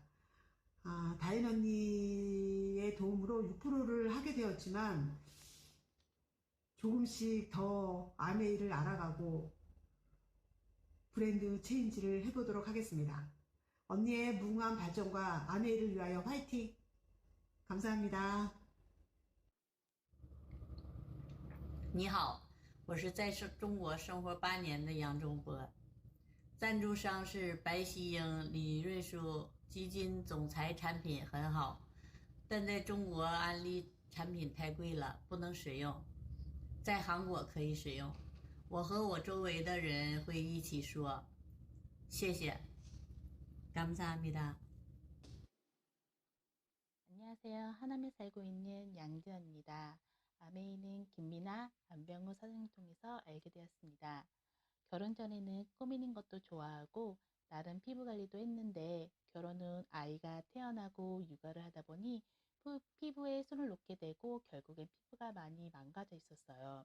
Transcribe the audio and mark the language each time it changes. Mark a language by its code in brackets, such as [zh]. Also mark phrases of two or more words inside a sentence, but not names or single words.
[ko] 다인 언니의 도움으로 6%를 하게 되었지만 조금씩 더 아메이를 알아가고 브랜드 체인지를 해보도록 하겠습니다. 언니의 무궁한 발전과 아메이를 위하여 화이팅! 감사합니다. [zh] 你好，我是在中国生活8年的杨中波，赞助商是白皙英、李瑞树基金总裁，产品很好，但在中国安利产品太贵了，不能使用，在韩国可以使用。我和我周围的人会一起说，谢谢，감사합니다。 [ko] 안녕하세요. 하남에 살고 있는 양지연입니다. 아메이는 김미나 안병우 사장님 통해서 알게 되었습니다. 결혼 전에는 꾸미는 것도 좋아하고 나름 피부 관리도 했는데 결혼 후 아이가 태어나고 육아를 하다 보니 피부에 손을 놓게 되고 결국엔 피부가 많이 망가져 있었어요.